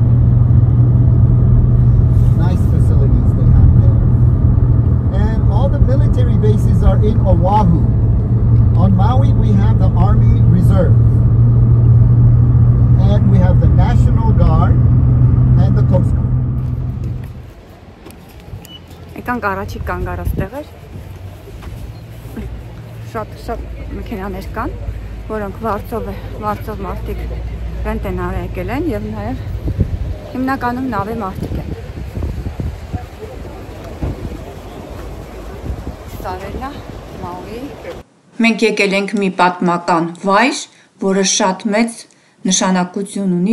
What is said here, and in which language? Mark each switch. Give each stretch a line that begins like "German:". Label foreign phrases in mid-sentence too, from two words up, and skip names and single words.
English: Nice facilities they have there. And all the military bases are in Oahu. On Maui, we have the Army Reserve. And we have the National Guard and the Coast Guard.
Armenian: Եկանք առաջի կանգ առած տեղեր, շատ մեքենաներ կան, որոնք վարձով մարդիկ ռենտ են եկել են և նաև հիմնականում նավի մարդիկ են։ Սարելա, Մաուի։ Մենք եկել ենք մի պատմական վայր, որը շատ մեծ նշանակություն ունի